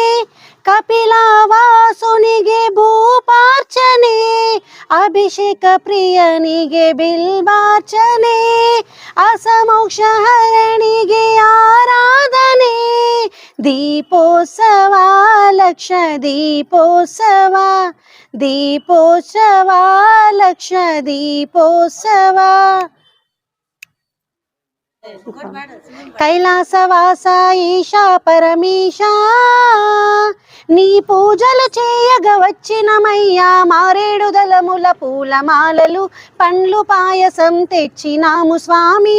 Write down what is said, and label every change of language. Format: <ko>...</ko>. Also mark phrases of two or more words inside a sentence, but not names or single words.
<kn>ಕಪಿಲವಾಸುನಿಗೆ ಭೂಪಾರ್ಚನೆ, ಅಭಿಷೇಕ ಪ್ರಿಯನಿಗೆ ಬಿಲ್ವಾರ್ಚನೆ, ಅಸಮೋಕ್ಷ ಹರಣಿಗೆ ಆರಾಧನೆ. ದೀಪೋತ್ಸವ ಲಕ್ಷ ದೀಪೋತ್ಸವ ಲಕ್ಷ ದೀಪೋತ್ಸವ.</kn> <te>కైలాసవాస ఈశా పరమేశ, నీ పూజలు చేయగా వచ్చినమయ్యా, మారేడు దళముల పూలమాలలు పండ్లు పాయసం తెచ్చినాము స్వామి.</te>